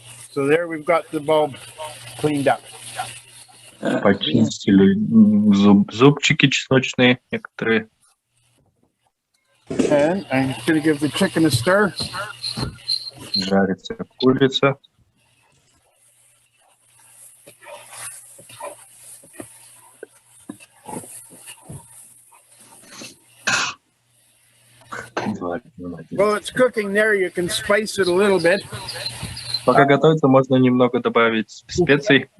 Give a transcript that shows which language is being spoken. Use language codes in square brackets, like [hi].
[en] So there we've got the bulb cleaned up. [ru] Почистили зубчики чесночные некоторые. [en] And I'm just going to give the chicken a stir. [ru] Жарится курица. [en] While it's cooking there, you can spice it a little bit. [ru] Пока готовится, можно немного добавить специй